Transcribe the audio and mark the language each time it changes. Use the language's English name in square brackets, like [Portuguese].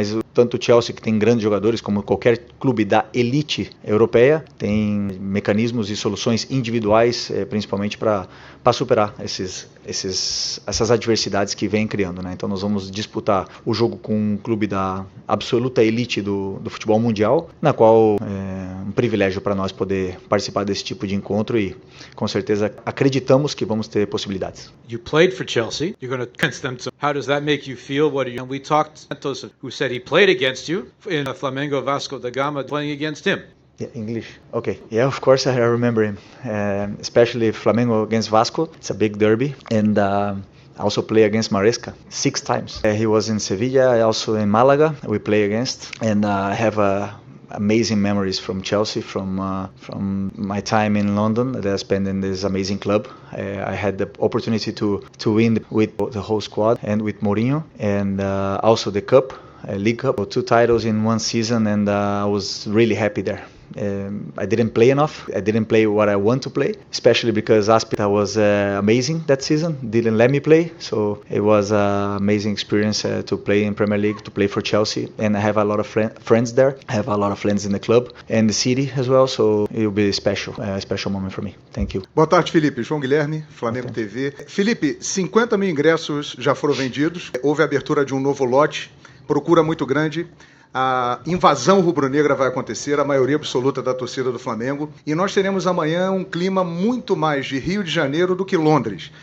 [Portuguese] Mas tanto o Chelsea, que tem grandes jogadores, como qualquer clube da elite europeia, tem mecanismos e soluções individuais, principalmente para superar essas adversidades que vem criando, né? Então nós vamos disputar o jogo com um clube da absoluta elite do futebol mundial, na qual é um privilégio para nós poder participar desse tipo de encontro e com certeza acreditamos que vamos ter possibilidades. [English] You played for Chelsea. You're going to against them. So how does that make you feel? And we talked to Santos, who said he played against you in Flamengo Vasco da Gama, playing against him. Yeah, English. Okay. Yeah, of course I remember him. Especially Flamengo against Vasco. It's a big derby. And I also play against Maresca 6 times. He was in Sevilla, also in Malaga. We play against, and I have amazing memories from Chelsea, from my time in London that I spent in this amazing club. I had the opportunity to win with the whole squad and with Mourinho, and also the cup. League Cup, 2 titles in 1 season, and I was really happy there. I didn't play enough. I didn't play what I want to play, especially because Aspita was amazing that season. Didn't let me play, so it was an amazing experience to play in Premier League, to play for Chelsea, and I have a lot of friends there. I have a lot of friends in the club and the city as well, so it will be a special moment for me. Thank you. [Portuguese] Boa tarde, Felipe. João Guilherme, Flamengo TV. Felipe, 50 mil ingressos já foram vendidos. Houve a abertura de um novo lote. Procura muito grande. A invasão rubro-negra vai acontecer, a maioria absoluta da torcida do Flamengo, e nós teremos amanhã um clima muito mais de Rio de Janeiro do que Londres.